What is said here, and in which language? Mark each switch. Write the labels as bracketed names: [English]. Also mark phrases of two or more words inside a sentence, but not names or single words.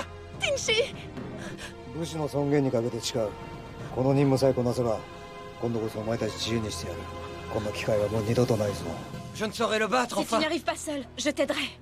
[Japanese] Tinchi! 武士の尊厳にかけて誓う。この任務さえこなせば今度こそお前たち自由にしてやる。こんな機会はもう二度とないぞ。 [French] Je ne saurais le battre, Si tu enfin. n'y arrives pas seul, je t'aiderai.